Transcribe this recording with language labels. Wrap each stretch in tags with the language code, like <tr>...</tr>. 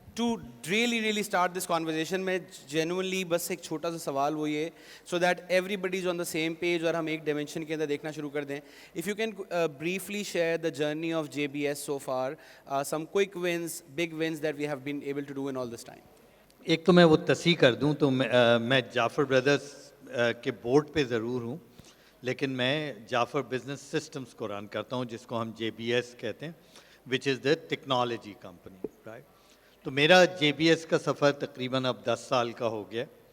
<en>to really start this conversation</en> <ur>میں genuinely بس ایک چھوٹا سا سوال وہ یہ</ur> <en>so that everybody is on the same page</en> <ur>اور ہم ایک dimension کے اندر دیکھنا شروع کر دیں.</ur> <en>If you can briefly share the journey of JBS so far, some quick wins, big wins that we have been able to do in all this time.</en> <ur>ایک تو میں وہ تصحیح کر دوں تو میں جعفر بردرز کے بورڈ پہ ضرور ہوں، لیکن میں جعفر بزنس سسٹمز کو رن کرتا ہوں، جس کو ہم JBS کہتے ہیں،</ur> <en>which is the technology company,</en> <ur>رائٹ. تو میرا JBS کا سفر تقریباً اب 10 سال کا ہو گیا.</ur>